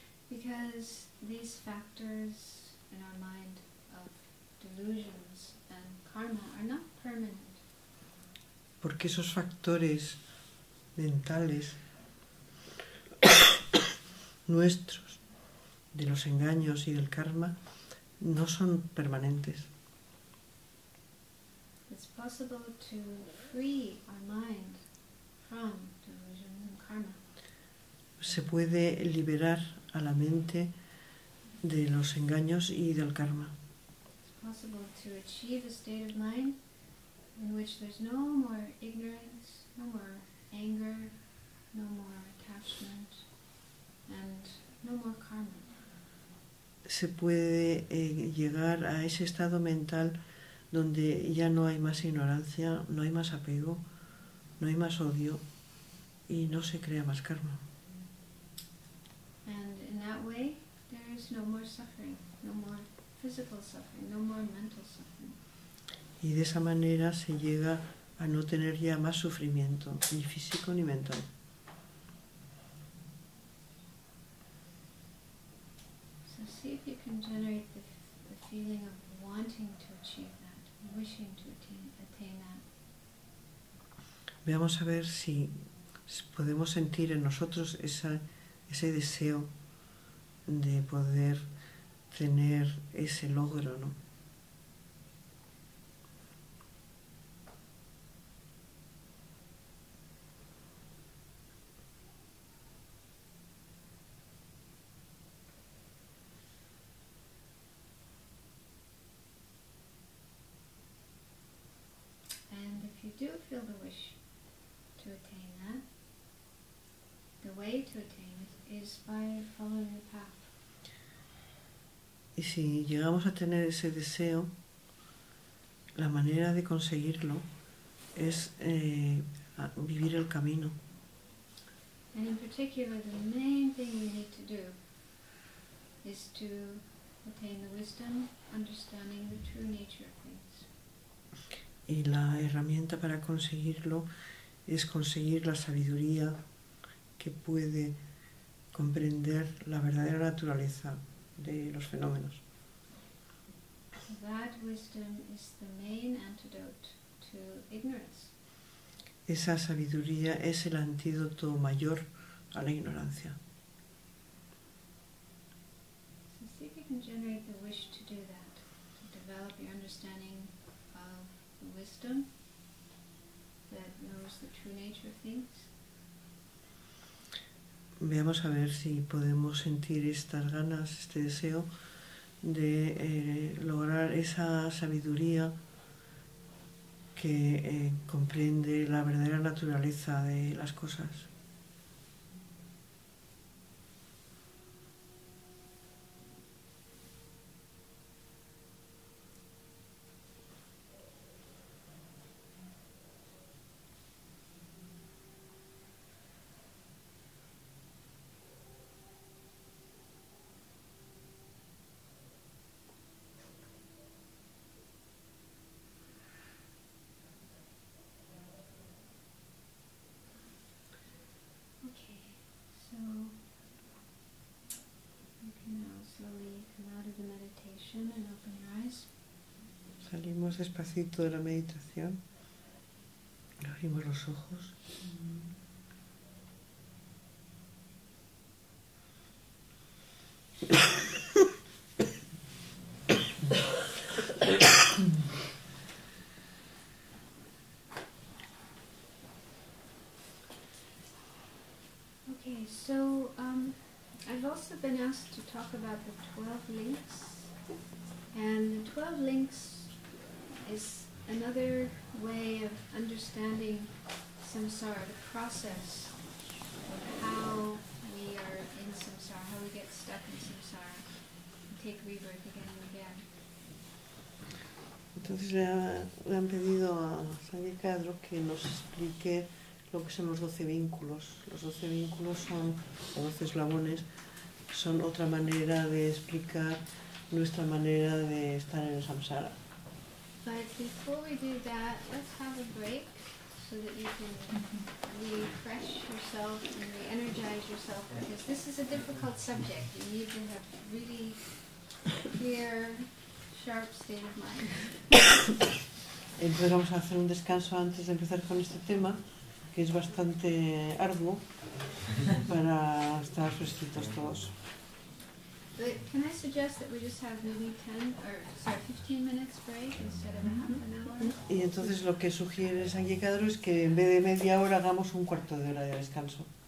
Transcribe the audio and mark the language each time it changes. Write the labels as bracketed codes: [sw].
[en] Because these factors in our mind of delusions and karma are not permanent. [es] porque esos factores mentales nuestros, de los engaños y del karma, no son permanentes. [en] It's possible to free our mind from delusion and karma. [es] Se puede liberar a la mente de los engaños y del karma. [en] It's possible to achieve a state of mind in which there's no more ignorance, no more anger, no more attachment, and no more karma. [es] Se puede llegar a ese estado mental donde ya no hay más ignorancia, no hay más apego, no hay más odio y no se crea más karma. [en] And in that way, there is no more suffering, no more physical suffering, no more mental suffering. [es] Y de esa manera se llega a no tener ya más sufrimiento, ni físico ni mental. [en] So see if you can generate the feeling of wanting to achieve that, wishing to attain that. [es] Veamos a ver si podemos sentir en nosotros ese deseo de poder tener ese logro, ¿no? [en] And if you do feel the wish to attain that, the way to attain it is by following the path. [es] Y si llegamos a tener ese deseo, la manera de conseguirlo es vivir el camino. [en] And in particular, the main thing we need to do is to attain the wisdom, understanding the true nature of things. [es] Y la herramienta para conseguirlo es conseguir la sabiduría que puede comprender la verdadera naturaleza de los fenómenos. [en] That wisdom is the main antidote to ignorance. [es] Esa sabiduría es el antídoto mayor a la ignorancia. [en] So see if you can generate the wish to do that, to develop your understanding of the wisdom that knows the true nature of things. [es] Veamos a ver si podemos sentir estas ganas, este deseo de lograr esa sabiduría que comprende la verdadera naturaleza de las cosas. [en] Okay, so you can now slowly come out of the meditation and open your eyes. [es] Salimos despacito de la meditación, abrimos los ojos. [en] Okay, so I've also been asked to talk about the 12 links, and the 12 links is another way of understanding samsara, the process of how we are in samsara, how we get stuck in samsara and take rebirth again and again. [es] Entonces le han pedido a Sanjay Kadro que nos explique lo que son los 12 vínculos. Los 12 vínculos son, o 12 eslabones, son otra manera de explicar nuestra manera de estar en el samsara. [en] But before we do that, let's have a break so that you can refresh yourself and re-energize yourself, because this is a difficult subject. You need to have really clear, sharp state of mind. [es] Entonces vamos a hacer un descanso antes de empezar con este tema, que es bastante arduo para estar fresquitos todos. [en] But can I suggest that we just have maybe 15 minutes break instead of a half an hour? [es] Y entonces lo que sugiere Sanjay Kadro es que en vez de media hora hagamos un cuarto de hora de descanso.